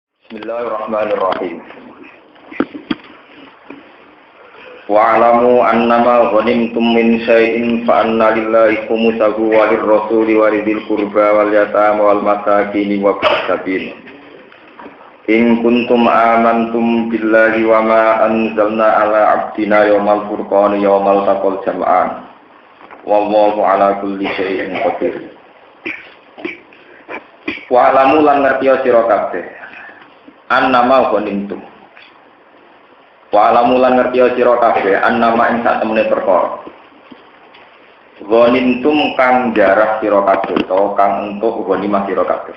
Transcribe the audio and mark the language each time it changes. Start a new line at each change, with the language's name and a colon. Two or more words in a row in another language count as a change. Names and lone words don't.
Arabic: بسم الله الرحمن الرحيم واعلموا أنما غنمتم من شيء فأن لله خمسه وللرسول ولذي القربى واليتامى والمساكين وابن السبيل. إن كنتم آمنتم بالله وما أنزلنا على عبدنا يوم الفرقان يوم التقى الجمعان. والله على كل شيء قدير.
Javanese: Wa'lamu lan ngertiya sira kabeh
Arabic: أنما غنمتم.
Javanese: Wa alamulan ngertiya sira kabeh annama ing sak temene perkara. Ghanimtum kang jarah sira kabeh utawa kang entuk ghanimah sira kabeh.